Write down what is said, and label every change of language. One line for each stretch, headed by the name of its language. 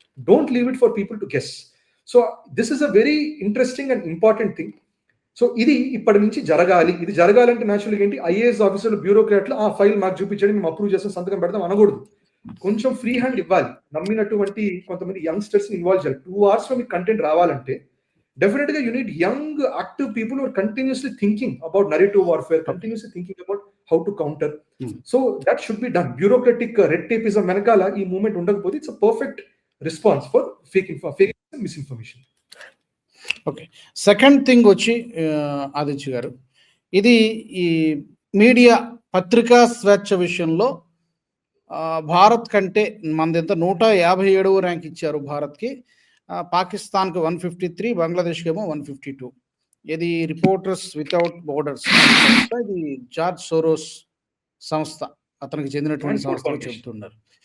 English: Don't leave it for people to guess. So this is a very interesting and important thing.
Telugu: So ఇది ఇప్పటి నుంచి జరగాలి. ఇది జరగాలంటే నేచురల్గా ఏంటి, ఐఏఎస్ ఆఫీసర్లు, బ్యూరోక్రాట్లు ఆ ఫైల్ మాకు చూపించండి, మేము అప్రూవ్ చేస్తాం, సంతకం పెడతాం అనకూడదు. కొంచెం ఫ్రీ హ్యాండ్ ఇవ్వాలి. నమ్మినటువంటి కొంతమంది యంగ్స్టర్స్ ఇన్వాల్వ్ చేయాలి.
English: 2 hours
Telugu: లో మీకు కంటెంట్ రావాలంటే
English: definitely you need young active people who are continuously thinking about narrative warfare, continuously thinking about how to counter. So that should be done. Bureaucratic red tapeism
Telugu: venakala ee movement undakapothe
English: it's a perfect response for fake and misinformation.
Telugu: Okay, second thing వచ్చి ఆదిత్య గారు, ఇది ఈ media పత్రికా స్వేచ్ఛ విషయంలో భారత్ కంటే మనది ఎంత 157వ ర్యాంక్ ఇచ్చారు భారత్కి. పాకిస్తాన్కి 153, బంగ్లాదేశ్కి ఏమో 152. ఇది రిపోర్టర్స్ వితౌట్ బోర్డర్స్ సంస్థ, ఇది జార్జ్ సోరోస్ సంస్థ, అతనికి చెందినటువంటి సంస్థ చెబుతున్నారు.